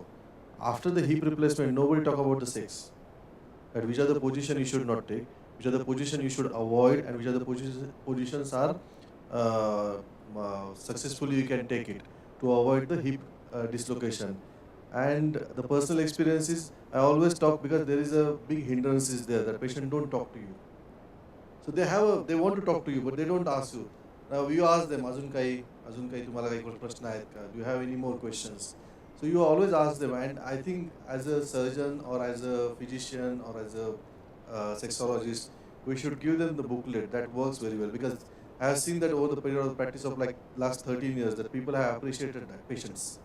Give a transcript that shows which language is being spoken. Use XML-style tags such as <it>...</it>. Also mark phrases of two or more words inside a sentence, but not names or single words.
<en>After the hip replacement, nobody talk about the sex. That which are the position you should not take, which are the position you should avoid, and which are the positions are successfully you can take it to avoid the hip dislocation. And the personal experiences, I always talk because there is a big hindrances there that patient don't talk to you. So they want to talk to you, but they don't ask you. Now you ask them,</en> <mr>अजून काही तुम्हाला काही प्रश्न आहेत का?</mr> <en>Do you have any more questions? So you always ask them, and I think as a surgeon or as a physician or as a sexologist, we should give them the booklet. That works very well, because I have seen that over the period of practice of like last 13 years that people have appreciated that, patients.</en>